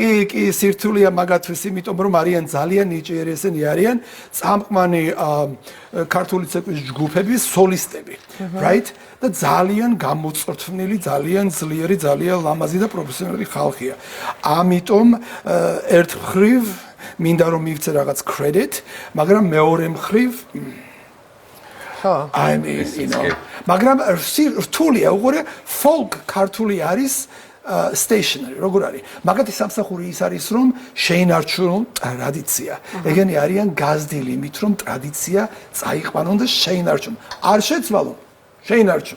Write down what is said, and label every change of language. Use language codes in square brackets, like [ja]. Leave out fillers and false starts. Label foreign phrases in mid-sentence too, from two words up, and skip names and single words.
[ka] კი, სირთულეა მაგათთვის, იმიტომ რომ არიან ძალიან ნიჭიერი ესენი არიან წამყვანი ქართული ცეკვის ჯგუფების სოლისტები, right? და ძალიან გამოწვრთნილი, ძალიან ძლიერი, ძალიან ლამაზი და პროფესიონალი ხალხია. ამიტომ ერთ მხრივ მინდა რომ მივცე რაღაც credit, მაგრამ მეორე მხრივ [en] I mean, you know, [ka] მაგრამ რთულია, უყურე, folk ქართული არის stationary, როგორ არის? მაგათი სამსახური ის არის, რომ შეინარჩუნონ ტრადიცია. ეგენი არიან გაზრდილი იმით, რომ ტრადიცია წაიყვანონ და შეინარჩუნონ. არ შეცვალონ, შეინარჩუნონ.